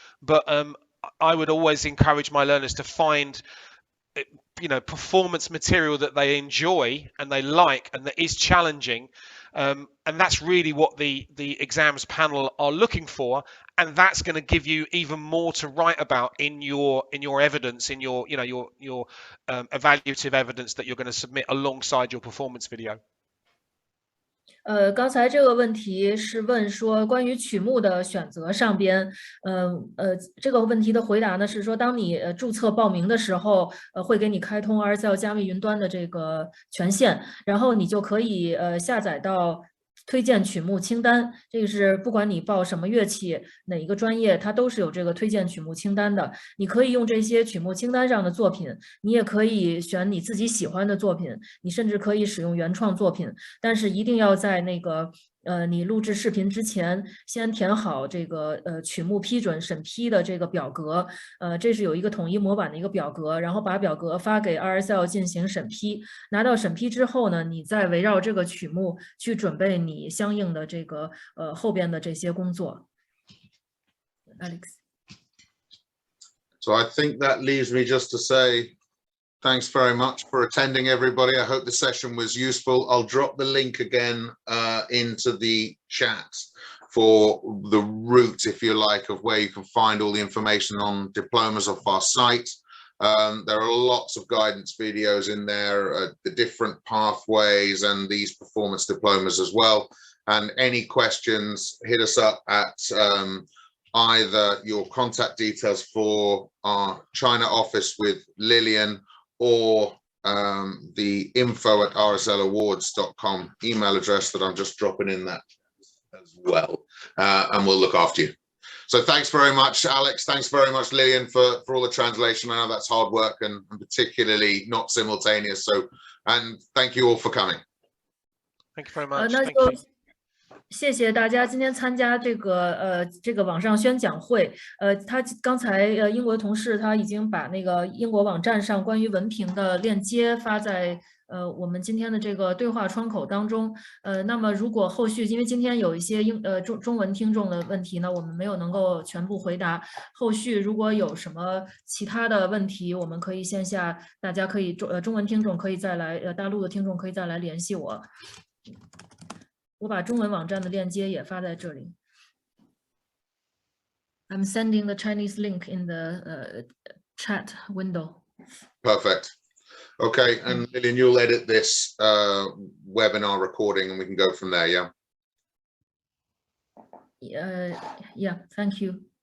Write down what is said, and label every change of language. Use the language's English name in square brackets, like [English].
[English] But I would always encourage my learners to find performance material that they enjoy and they like and that is challenging, and that's really what the exams panel are looking for, and that's going to give you even more to write about in your evidence, in your evaluative evidence that you're going to submit alongside your performance video. [Chinese] 刚才这个问题是问说关于曲目的选择上边，这个问题的回答呢是说，当你注册报名的时候，会给你开通 RSL 加密云端的这个权限，然后你就可以下载到推荐曲目清单，这个是不管你报什么乐器，哪一个专业，它都是有这个推荐曲目清单的。你可以用这些曲目清单上的作品，你也可以选你自己喜欢的作品，你甚至可以使用原创作品，但是一定要在那个你录制视频之前，先填好这个曲目批准审批的这个表格，这是有一个统一模板的一个表格，然后把表格发给 RSL 进行审批。拿到审批之后呢，你再围绕这个曲目去准备你相应的这个后边的这些工作。 [English] Alex. So I think that leaves me just to say thanks very much for attending, everybody. I hope the session was useful. I'll drop the link again into the chat for the route, if you like, of where you can find all the information on diplomas off our site. There are lots of guidance videos in there, the different pathways and these performance diplomas as well. And any questions, hit us up at either your contact details for our China office with Lillian or the info@rslawards.com email address that I'm just dropping in that as well, and we'll look after you. So thanks very much, Alex. Thanks very much, Lillian, for all the translation. I know that's hard work and particularly not simultaneous. So, and thank you all for coming. Thank you very much. [Chinese] 那就谢谢大家今天参加这个网上宣讲会。他刚才英国的同事他已经把那个英国网站上关于文凭的链接发在我们今天的这个对话窗口当中。那么如果后续因为今天有一些中文听众的问题呢，我们没有能够全部回答。后续如果有什么其他的问题，我们可以线下大家可以中文听众可以再来大陆的听众可以再来联系我。我把中文网站的链接也发在这里。 [English] I'm sending the Chinese link in the chat window. Perfect. Okay, and Lillian, you'll edit this webinar recording and we can go from there, yeah? Yeah, thank you.